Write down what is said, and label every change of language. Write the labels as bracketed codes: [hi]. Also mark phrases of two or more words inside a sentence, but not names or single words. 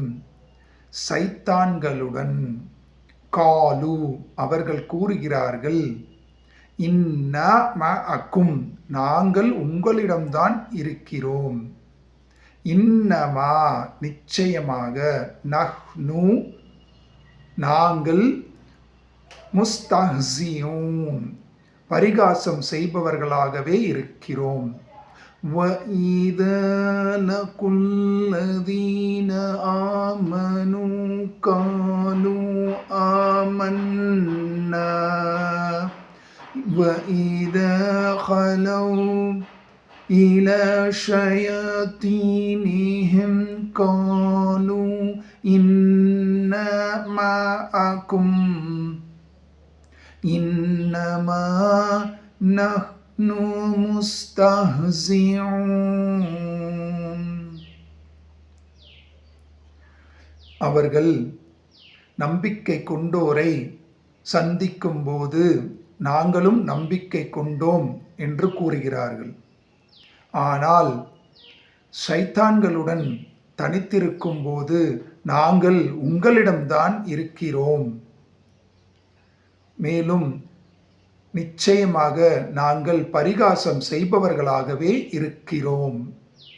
[ta] சைத்தான்களுடன், காலு, அவர்கள் கூறுகிறார்கள், [ar] إنا معكم, [ta] நாங்கள் உங்களிடம்தான் இருக்கிறோம், இன்னமா, நிச்சயமாக, நஹ்னு, நாங்கள், முஸ்தஹ்சியூன், பரிகாசம் செய்பவர்களாகவே இருக்கிறோம். [ar] وَإِذَا لَقُوا الَّذِينَ آمَنُوا قَالُوا آمَنَّا وَإِذَا خَلَوْا إِلَى شَيَاطِينِهِمْ قَالُوا إِنَّا مَعَكُمْ إِنَّمَا نَحْنُ مُسْتَهْزِئُونَ. [ta] அவர்கள் நம்பிக்கை கொண்டோரை சந்திக்கும் போது நாங்களும் நம்பிக்கை கொண்டோம் என்று கூறுகிறார்கள். ஆனால் ஷைத்தான்களுடன் தனித்திருக்கும் போது நாங்கள் உங்களிடம்தான் இருக்கிறோம், மேலும் நிச்சயமாக நாங்கள் பரிகாசம் செய்பவர்களாகவே இருக்கிறோம்.